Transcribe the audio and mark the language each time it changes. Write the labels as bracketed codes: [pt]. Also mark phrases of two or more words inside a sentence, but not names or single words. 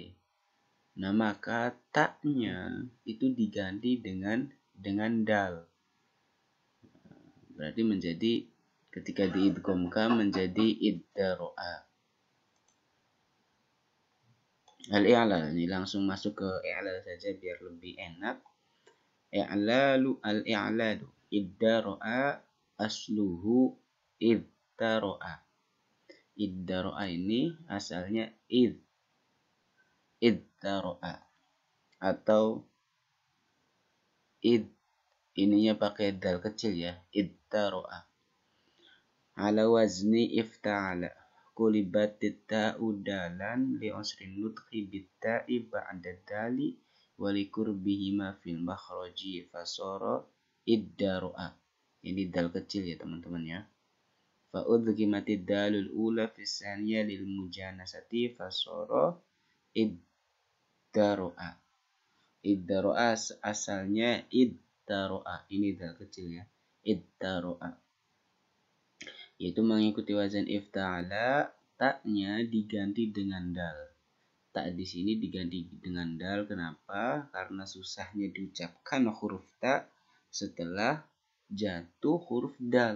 [id] Nah, maka taknya itu diganti dengan dal. Berarti menjadi ketika diidghamkan menjadi iddaro'a. Al-i'lal ini langsung masuk ke i'lal saja biar lebih enak. [ar] الإعلال ادرأ أصله ادرأ. [id] Iddaro'a ini asalnya iddaro'a atau ininya pakai dal kecil ya, iddaro'a. [ar] على وزن افتعل قلبت التاء دالا لعسر النطق بالتاء بعد الدال ولقربهما في المخرج فصار ادرأ. [id] Ini dal kecil ya teman-teman ya. [ar] فأدغمت الدال الأولى في الثانية للمجانسة فصار ادرأ. [id] Iddaro'a asalnya iddaro'a. Ini dal kecil ya. Iddaro'a. Yaitu mengikuti wazan ifta'ala, taknya diganti dengan dal. Tak di sini diganti dengan dal. Kenapa? Karena susahnya diucapkan huruf ta setelah jatuh huruf dal.